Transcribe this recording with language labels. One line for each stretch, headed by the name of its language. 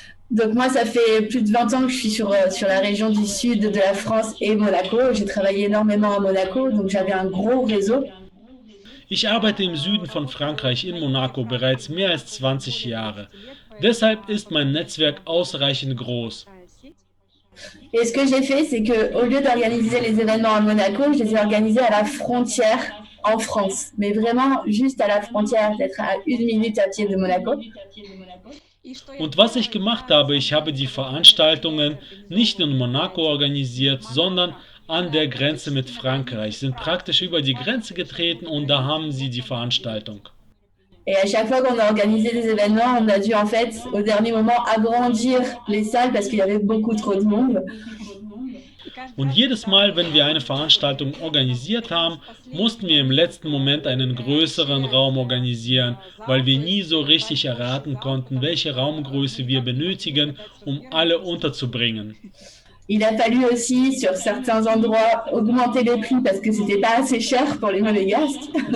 French: Donc moi, ça fait plus de 20 ans que je suis sur la région du sud de la France et Monaco. J'ai travaillé énormément à Monaco, donc j'avais un gros réseau.
German: Ich arbeite im Süden von Frankreich in Monaco bereits mehr als 20 Jahre. Deshalb ist mein Netzwerk ausreichend groß.
French: Et ce que j'ai fait, c'est qu'au lieu d'organiser les événements à Monaco, je les ai organisés à la frontière en France. Mais vraiment juste à la frontière, peut-être à 1 minute à pied de Monaco.
German: Und was ich gemacht habe, ich habe die Veranstaltungen nicht in Monaco organisiert, sondern an der Grenze mit Frankreich, sind praktisch über die Grenze getreten und da haben sie die Veranstaltung.
French: Et à chaque fois qu'on a organisé des événements, on a dû en fait, au dernier moment, agrandir les salles parce qu'il y avait beaucoup trop de monde.
German: Und jedes Mal, wenn wir eine Veranstaltung organisiert haben, mussten wir im letzten Moment einen größeren Raum organisieren, weil wir nie so richtig erraten konnten, welche Raumgröße wir benötigen, um alle unterzubringen.
French: Il a fallu aussi, sur certains endroits, augmenter les prix parce que c'était pas assez cher pour les monégasques.